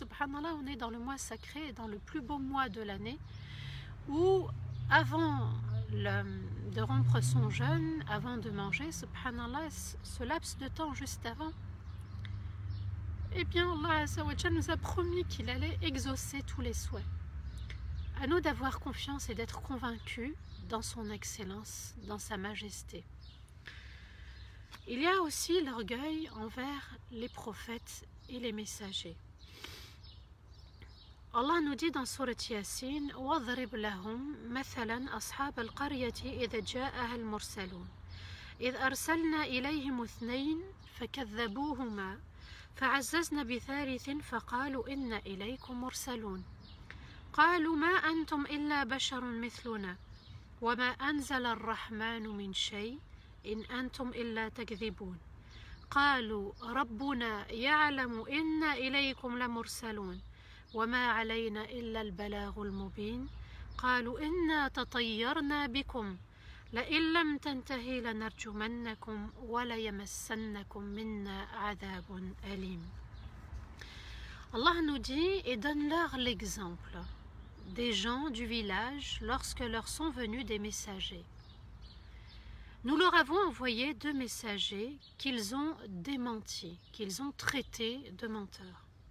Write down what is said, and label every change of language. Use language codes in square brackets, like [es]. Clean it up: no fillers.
[fr] Subhanallah, on est dans le mois sacré, dans le plus beau mois de l'année, où avant de rompre son jeûne, avant de manger, subhanallah, ce laps de temps juste avant, eh bien Allah Azza wa Jalla nous a promis qu'il allait exaucer tous les souhaits. À nous d'avoir confiance et d'être convaincus dans son excellence, dans sa majesté. Il y a aussi l'orgueil envers les prophètes et les messagers. Allah nous dit dans Surat Yasin: [ar] وَاضْرِبْ لَهُمْ مَثَلًا أَصْحَابَ الْقَرْيَةِ إِذْ جَاءَهَا الْمُرْسَلُونَ إِذْ أَرْسَلْنَا إِلَيْهِمُ اثْنَيْنِ فَكَذَّبُوهُمَا فَعَزَّزْنَا بِثَالِثٍ فَقَالُوا إِنَّا إِلَيْكُمْ مُرْسَلُونَ قالوا ما أنتم إلا بشر مثلنا وما أنزل الرحمن من شيء إن أنتم إلا تكذبون قالوا ربنا يعلم إنا إليكم لمرسلون وما علينا إلا البلاغ المبين قالوا إنا تطيرنا بكم لئن لم تنتهي لنرجمنكم وليمسنكم منا عذاب أليم. [fr] Allah nous dit et donne-leur l'exemple des gens du village lorsque leur sont venus des messagers. Nous leur avons envoyé 2 messagers qu'ils ont démentis, qu'ils ont traités de menteurs.